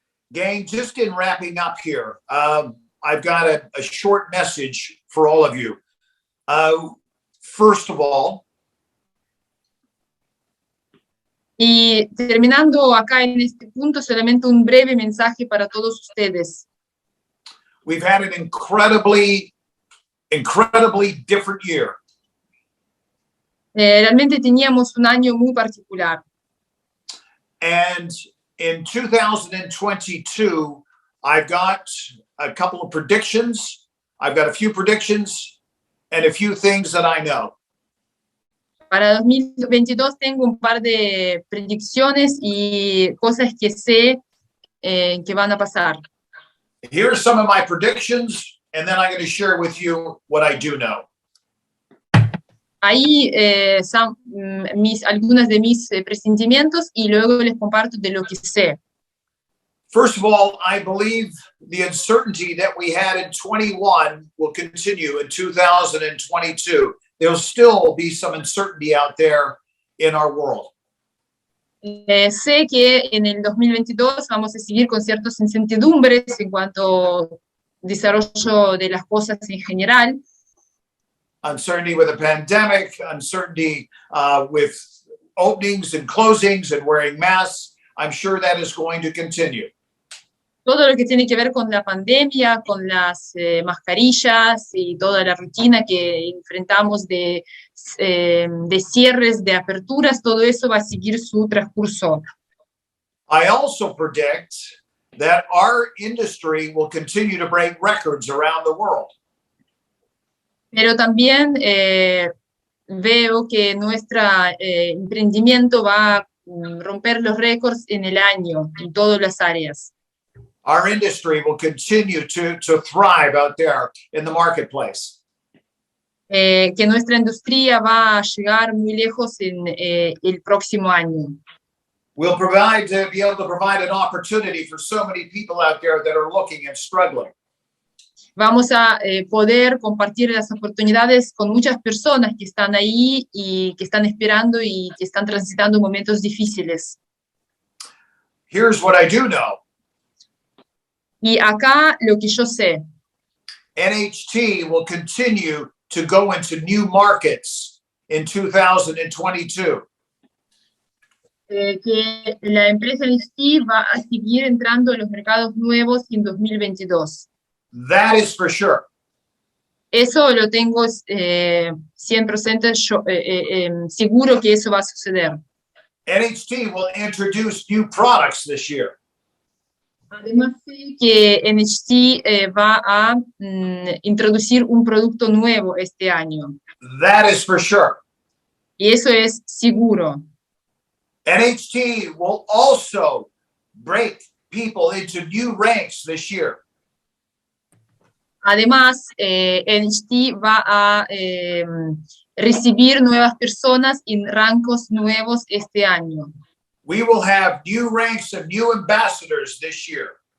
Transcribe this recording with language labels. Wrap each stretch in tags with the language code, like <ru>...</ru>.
<en>Gang, just in wrapping up here, I've got a short message for all of you. First of all,</en> <es>Y terminando acá en este punto, solamente un breve mensaje para todos ustedes.</es> <en>We've had an incredibly different year.</en> <es>Realmente teníamos un año muy particular.</es> <en>And in 2022, I've got a couple of predictions. I've got a few predictions and a few things that I know.</en> <es>Para 2022 tengo un par de predicciones y cosas que sé que van a pasar.</es> <en>Here are some of my predictions, and then I'm going to share with you what I do know.</en> <es>Ahí son algunos de mis presentimientos y luego les comparto de lo que sé.</es> <en>First of all, I believe the uncertainty that we had in 21 will continue in 2022. There'll still be some uncertainty out there in our world.</en> <es>Sé que en el 2022 vamos a seguir con ciertas incertidumbres en cuanto al desarrollo de las cosas en general.</es> <en>Uncertainty with the pandemic, uncertainty with openings and closings and wearing masks. I'm sure that is going to continue.</en> <es>Todo lo que tiene que ver con la pandemia, con las mascarillas y toda la rutina que enfrentamos de cierres, de aperturas, todo eso va a seguir su transcurso.</es> <en>I also predict that our industry will continue to break records around the world.</en> <es>Pero también veo que nuestro emprendimiento va a romper los récords en el año, en todas las áreas.</es> <en>Our industry will continue to thrive out there in the marketplace.</en> <es>Que nuestra industria va a llegar muy lejos en el próximo año.</es> <en>We'll be able to provide an opportunity for so many people out there that are looking and struggling.</en> <es>Vamos a poder compartir las oportunidades con muchas personas que están ahí y que están esperando y que están transitando momentos difíciles.</es> <en>Here's what I do know.</en> <es>Y acá lo que yo sé.</es> <en>NHT will continue to go into new markets in 2022.</en> <es>Que la empresa NHT va a seguir entrando en los mercados nuevos en 2022.</es> <en>That is for sure.</en> <es>Eso lo tengo 100% seguro que eso va a suceder.</es> <en>NHT will introduce new products this year.</en> <es>Además sé que NHT va a introducir un producto nuevo este año.</es> <en>That is for sure.</en> <es>Y eso es seguro.</es> <en>NHT will also break people into new ranks this year.</en> <es>Además, NHT va a recibir nuevas personas en rangos nuevos este año.</es> <en>We will have new ranks and new ambassadors this year.</en>